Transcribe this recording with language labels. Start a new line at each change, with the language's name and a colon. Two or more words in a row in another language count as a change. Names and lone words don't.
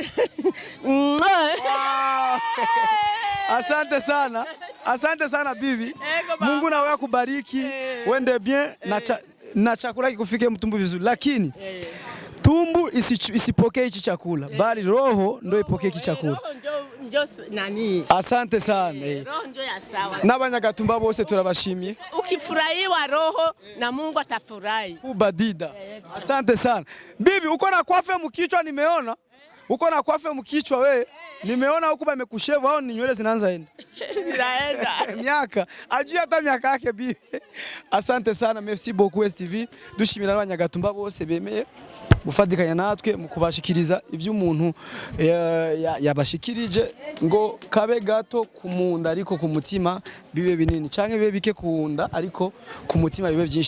Swahili: Asante sana bibi. Mungu na wewe akubariki. Wende bien na chakula kikufike mtumbu vizuri. Lakini tumbu isipokee hichi chakula, bali roho ndio ipokee hichi chakula. Nani? Asante sana. Roho ndio ya sawa.
Rundi: N'abanyagatumba bose turabashimiye.
Swahili: Ukifurahiwa roho na Mungu atafurahi. Kubadida. Asante sana. Bibi uko na kwafe mkichwa nimeona. Uko na kwafe mkichwa we. Nimeona huko bamekushevu au ni nywele zinaanza enda. Zinaenda. Miaka. Ajui hata miaka yake bibi. Asante sana.
French: Merci beaucoup STV.
Rundi: Dushimira abanyagatumba bose bemeye gufadikanya natwe mu kubashikiriza ivyo umuntu yabashikirije ngo kabe gato kumunda ariko ku mutima bibe binini canke bibe bike kunda ariko ku mutima bibe byinshi.